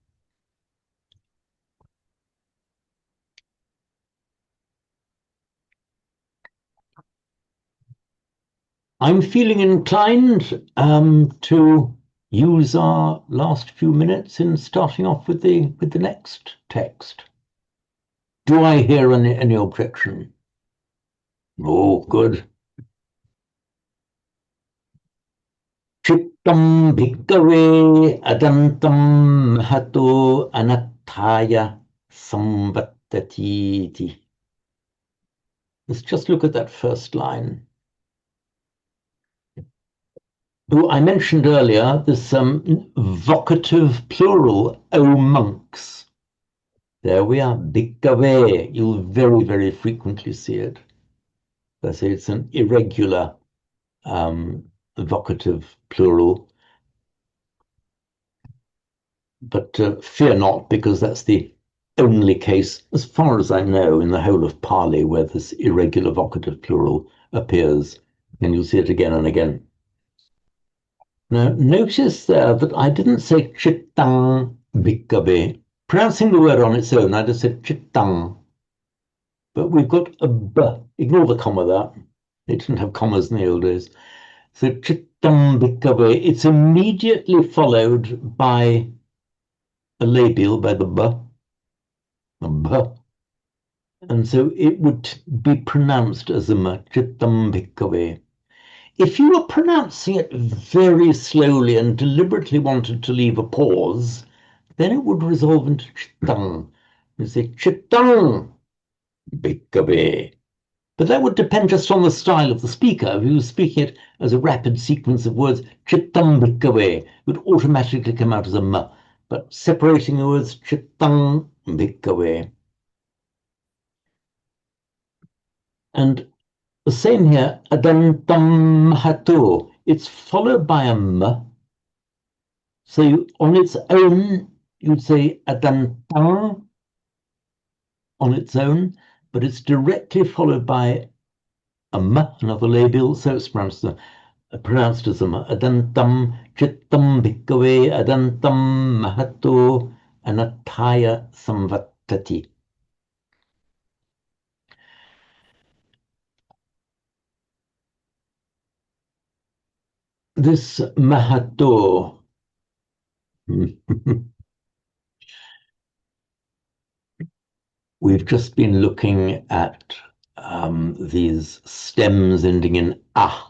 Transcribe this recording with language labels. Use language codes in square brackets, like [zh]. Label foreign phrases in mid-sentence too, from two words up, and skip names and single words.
[en] I'm feeling inclined to use our last few minutes in starting off with the next text. Do I hear any objection? Oh, good. [pi] Chittam bhikkhave adantam hato anattaya samvattatiti. [en] Let's just look at that first line. Oh, I mentioned earlier this vocative plural, O monks. There we are, bhikkhave. You'll very, very frequently see it. I say it's an irregular vocative plural. But fear not, because that's the only case, as far as I know, in the whole of Pali where this irregular vocative plural appears. And you'll see it again and again. Now, notice there that I didn't say [pi] chittang bhikkhave. [en] Pronouncing the word on its own, I just said chittang. But we've got a b. Ignore the comma there. They didn't have commas in the old days. So [pi] chittang bhikkhave, [en] it's immediately followed by a labial, by the b. A b. And so it would be pronounced as a m, [pi] chittang bhikkhave. [en] If you were pronouncing it very slowly and deliberately wanted to leave a pause, then it would resolve into chittang. You say [pi] chittang bhikkhave. [en] But that would depend just on the style of the speaker. If he was speaking it as a rapid sequence of words, [pi] chittang bhikkhave [en] would automatically come out as a m. But separating the words, [pi] chittang bhikkhave. [en] And the same here, [pi] adantam hato. [en] It's followed by a m. So on its own, you'd say adantam on its own, but it's directly followed by a m, another labial, so it's pronounced as a m. [pi] Adantam chittam bhikkhave adantam mahato anattaya samvattati. [en] This mahato we've just been looking at these stems ending in a.